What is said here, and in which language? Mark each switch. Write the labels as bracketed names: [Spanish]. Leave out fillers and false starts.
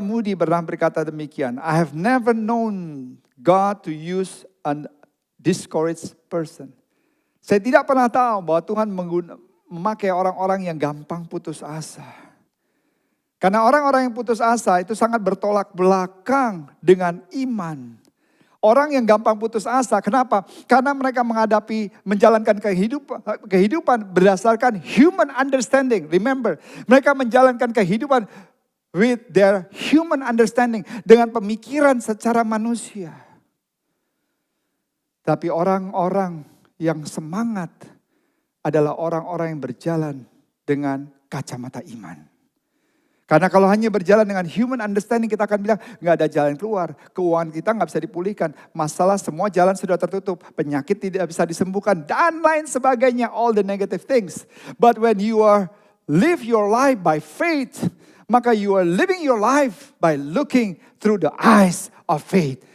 [English] Moody [Indonesian] pernah berkata demikian, [English] I have never known God to use a discouraged person. [Indonesian] Saya tidak pernah tahu bahwa Tuhan memakai orang-orang yang gampang putus asa. Karena orang-orang yang putus asa itu sangat bertolak belakang dengan iman. Orang yang gampang putus asa, kenapa? Karena mereka menjalankan kehidupan berdasarkan [English] human understanding. Remember, [Indonesian] mereka menjalankan kehidupan [English] with their human understanding, [Indonesian] dengan pemikiran secara manusia. Tapi orang-orang yang semangat adalah orang-orang yang berjalan dengan kacamata iman. Karena kalau hanya berjalan dengan [English] human understanding, [Indonesian] kita akan bilang nggak ada jalan keluar. Keuangan kita nggak bisa dipulihkan. Masalah semua jalan sudah tertutup. Penyakit tidak bisa disembuhkan. Dan lain sebagainya. [English] All the negative things. But when you live your life by faith, [Indonesian] maka [English] you are living your life by looking through the eyes of faith.